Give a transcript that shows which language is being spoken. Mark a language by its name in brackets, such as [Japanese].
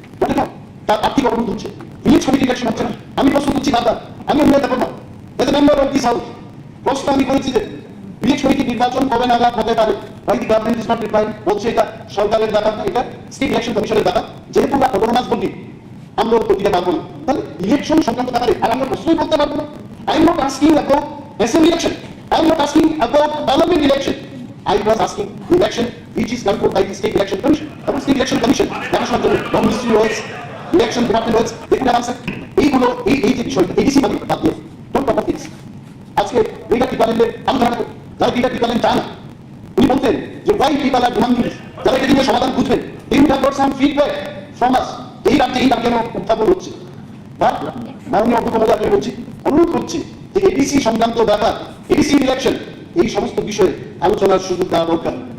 [Bangla] ওটা না, তার আর্থিক অবরোধ হচ্ছে, ভিলেজ কমিটি ইলেকশন হচ্ছে না। আমি প্রশ্ন করছি দাদা, আমি অন্য একটা করবো [English] as a member of this house, [Bangla] প্রশ্ন আমি করেছি যে ভিলেজ কমিটি নির্বাচন কবে নাগাদ হতে পারে? [English] By the government is not replying. [Bangla] বলছে এটা সরকারের ব্যাপার না, এটা স্টেট ইলেকশন কমিশনের ব্যাপার। যেহেতু আমরা অটোনমাস বলি আমরা উত্তর দিতে পারবো না, তাহলে ইলেকশন সংক্রান্ত ব্যাপারে আর আমরা প্রশ্নই করতে পারবো না। [English] I am not asking about assembly election, I am not asking about parliament election. I was asking the election which is controlled by the state election commission. About state election commission, national government ministry works, election department works. They could have answered. [Bangla] এইগুলো এই যে বিষয়টা ADC মানে বাদ দিয়ে [English] Don't talk of this. [Bangla] আজকে এইটা ডিপার্টমেন্টের আলোচনা করতে যারা এইটা ডিপার্টমেন্ট চায় না, উনি বলতেন যে [English] why people are demanding this, [Bangla] যারা এটা নিয়ে সমাধান বুঝবেন, [English] they would have got some feedback from us. [Bangla] এই রাজ্যে এই দাবি কেন উত্থাপন হচ্ছে? বা মাননীয় অধ্যক্ষ মহোদয় আপনাকে বলছি, অনুরোধ করছি যে এডিসি সংক্রান্ত ব্যাপার, এডিসি ইলেকশন এই সমস্ত বিষয়ে আলোচনার সুযোগ দেওয়া দরকার।